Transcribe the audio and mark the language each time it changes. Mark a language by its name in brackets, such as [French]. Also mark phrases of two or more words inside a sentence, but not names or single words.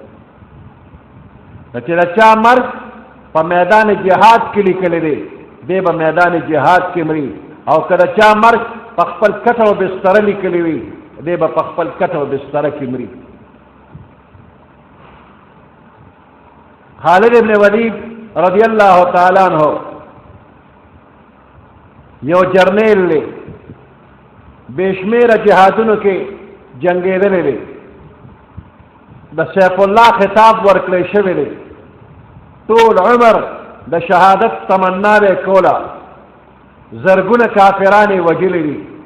[Pashto] نو چې د چا مرګ په میدان جهاد کې لیکلی دی دی به میدان جهاد کې مري، او که د چا مرګ په خپل کټ او بستره لیکلی وي دی به په خپل کټ او بستره کې مري. خالد ابن ولید [Arabic] رضی اللہ تعالیٰ عنہ [Pashto] یو جرنیل دی، بشمیره جهادونو کې جنګېدلی دی، د سیف الله خطاب ورکړی شوی دی، ټول عمر د شهادت تمنا به کوله، زرګونه کافران یې وژلي دي،